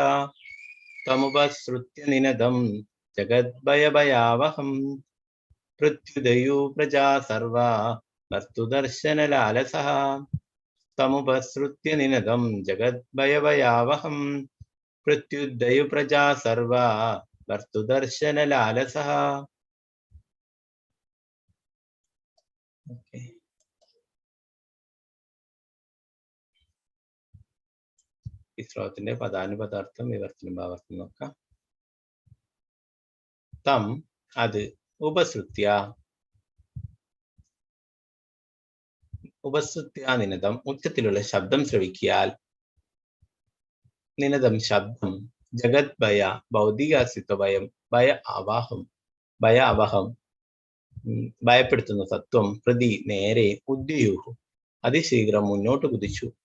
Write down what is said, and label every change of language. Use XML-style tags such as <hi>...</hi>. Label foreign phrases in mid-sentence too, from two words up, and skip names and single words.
<sa>തമുപസൃത്യ നിനദം ജഗദ്ഭയഭയാവഹം പൃഥ്വിദയോ പ്രജാ സർവാ ഭർത്തുദർശനലാലസഃ. തമുപസൃത്യ നിനദം ജഗദ്ഭയഭയാവഹം प्रत्युदयु प्रजा सर्वा भर्तुदर्शन लालसः.</sa> <en>Okay.</en> <ml>ഈ ശ്ലോകത്തിന്റെ പദാനുപദാർത്ഥം വിവർത്തനം ഭാവാർത്ഥം നോക്കാം. തം അത് ഉപസൃത്യ നിനദം ഉച്ചത്തിലുള്ള ശബ്ദം ശ്രവിക്കിയാൽ നിനദം ശബ്ദം ജഗത് ഭയ ഭൗതികാസ്തിത്വ ഭയം ഭയ അവഹം ഭയപ്പെടുത്തുന്ന തത്വം പ്രതി നേരെ ഉദ്യുഹു അതിശീഘ്രം മുന്നോട്ട് കുതിച്ചു.</ml>